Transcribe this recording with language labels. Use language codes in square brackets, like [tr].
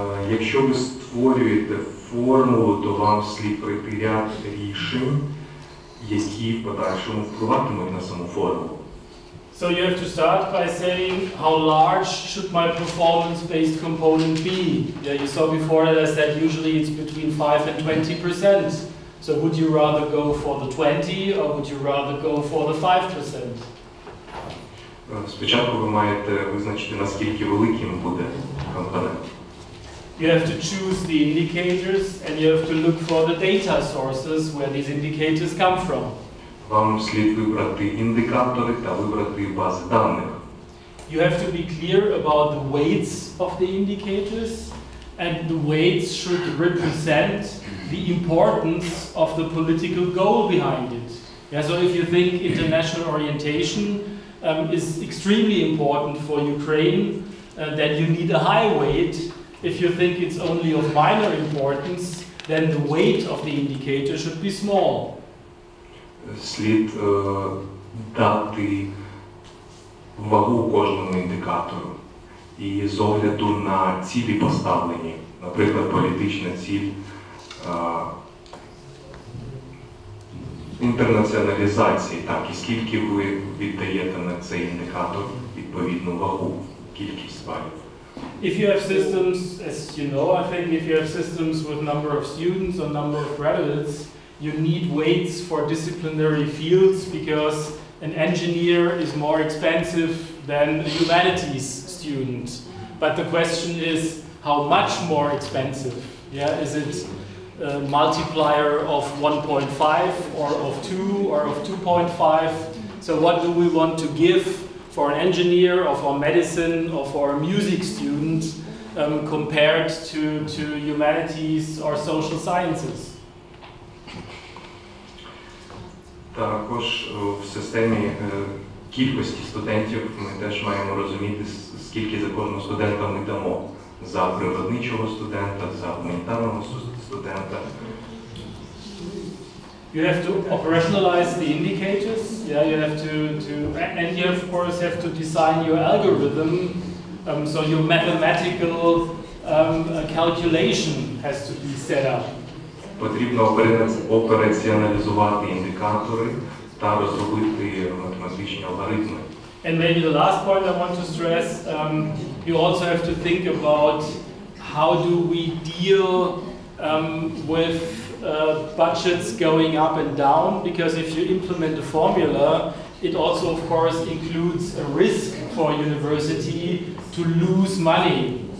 [uk] Якщо ви створюєте формулу, то вам слід пройти ряд рішень, які в подальшому впливатимуть на саму формулу. [en] So you have to start by saying, how large should my performance-based component be? Yeah, you saw before that I said usually it's between 5 and 20%. So would you rather go for the 20 or would you rather go for the 5%? [uk] Спочатку ви маєте визначити, наскільки великим буде компонент. [en] You have to choose the indicators and you have to look for the data sources where these indicators come from. [uk] Вам слід вибрати індикатори та вибрати бази даних. [en] You have to be clear about the weights of the indicators, and the weights should represent the importance of the political goal behind it. Yeah, so if you think international orientation is extremely important for Ukraine, then you need a high weight. If you think it's only of minor importance, then the weight of the indicator should be small. [uk] Слід дати вагу кожному індикатору. І з огляду на цілі поставлені, наприклад, політична ціль інтернаціоналізації, так, і скільки ви віддаєте на цей індикатор відповідну вагу, кількість балів. [en] If you have systems, as you know, I think if you have systems with number of students or number of graduates, you need weights for disciplinary fields because an engineer is more expensive than a humanities student. But the question is, how much more expensive? Yeah, is it a multiplier of 1.5 or of 2 or of 2.5? So what do we want to give for an engineer or for medicine or for a music student compared to humanities or social sciences. [uk] Також в системі кількості студентів ми теж маємо розуміти, скільки за кожного студента ми дамо. За природничого студента, за гуманітарного студента. [en] You have to operationalize the indicators. Yeah, you have and you of course have to design your algorithm. So your mathematical calculation has to be set up. [uk] Потрібно операціоналізувати індикатори та розробити математичні алгоритми. [en] And maybe the last point I want to stress, you also have to think about how do we deal with budgets going up and down, because if you implement a formula, it also of course includes a risk for a university to lose money.